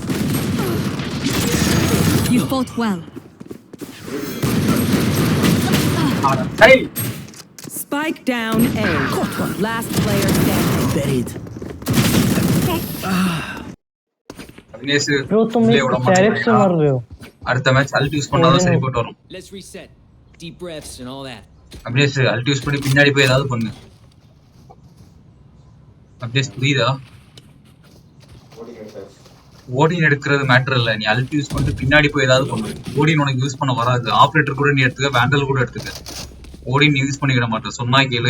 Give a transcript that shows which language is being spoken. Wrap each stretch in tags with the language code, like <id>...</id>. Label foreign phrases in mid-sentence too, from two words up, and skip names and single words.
<en>You fought well. hey Spike down A. Last player standing. Buried.</en> <ta>அவினேஷ்</ta> <hi>ब्रो तुम</hi> <ta>உள்ளே விட</ta> <hi>डायरेक्ट से</hi> <ta>மாட்டேங்கிறா.</ta> <hi>मर रहे हो.</hi> <ta>அடுத்த மேட்ச்</ta> <en>ult use</en> <ta>பண்ணாதான் சரி போட்டு வரும்.</ta> <en>Let's reset. Deep breaths and all that.</en> <ta>அவினேஷ்</ta> <en>ult use</en> <ta>பண்ணி பின்னாடி போய் ஏதாவது பண்ணு. அப்டேஸ் புரியுதா? ஓடின் எடுக்கிறது மேட்டர் இல்ல, நீ</ta> <en>ult use</en> <ta>பண்ணிட்டு பின்னாடி போய் ஏதாவது பண்ணு. ஓடின் உனக்கு யூஸ் பண்ண வராது. ஆப்ரேட்டர் கூட நீ எடுத்துக்க, வேண்டல் கூட எடுத்துக்க. ஓடின் யூஸ் பண்ணிக்கிட மாட்டேன் சொன்னா கேளு.</ta>